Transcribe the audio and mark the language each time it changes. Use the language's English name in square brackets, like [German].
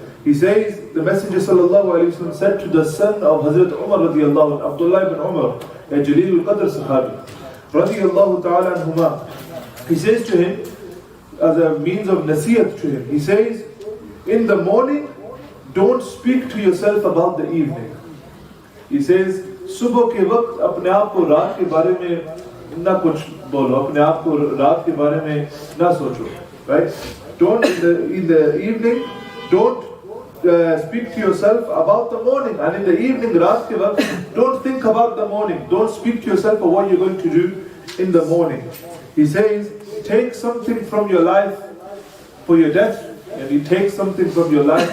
[English] He says, the Messenger sallallahu alaihi wasallam said to the son of Hazrat Umar radiyallahu anhu, Abdullah ibn Umar, a Jaleel al-Qadr sahabi, radiyallahu ta'ala anhuma. He says to him, as a means of nasiyat to him, he says, in the morning, don't speak to yourself about the evening. He says, [Hindi] सुबह के वक्त अपने आप को रात के बारे में ना कुछ बोलो, अपने आप को रात के बारे में ना सोचो, [English] right? Don't in the evening, don't speak to yourself about the morning, and in the evening, [Hindi] रात के वक्त, [English] don't think about the morning, don't speak to yourself of what you're going to do in the morning. He says, take something from your life for your death, and you take something from your life.